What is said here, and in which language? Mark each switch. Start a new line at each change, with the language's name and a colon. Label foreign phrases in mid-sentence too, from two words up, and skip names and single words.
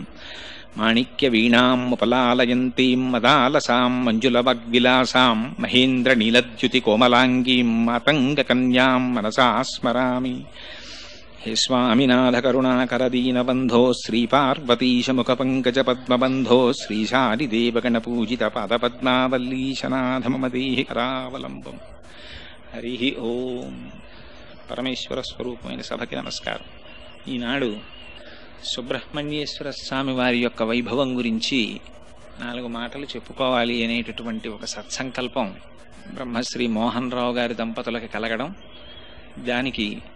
Sanskrit: माणिक्यवीणामुपलालयन्तीं मदालसां मञ्जुलवग्विलासां महेन्द्रनीलद्युतिकोमलाङ्गीं मातङ्गकन्यां मनसा स्मरामि। हे स्वामिनाथ करुणाकरदीनबन्धो श्रीपार्वतीशमुखपङ्कजपद्मबन्धो श्रीशारिदेवगणपूजितपादपद्मावल्लीशनाथ मम देहि करावलम्बम्। हरि ओं।
Telugu: పరమేశ్వర స్వరూపమైన సభకి నమస్కారం. ఈనాడు సుబ్రహ్మణ్యేశ్వర స్వామి వారి యొక్క వైభవం గురించి 4 మాటలు చెప్పుకోవాలి అనేటటువంటి ఒక సత్సంకల్పం బ్రహ్మశ్రీ మోహన్ రావు గారి దంపతులకు కలగడం, దానికి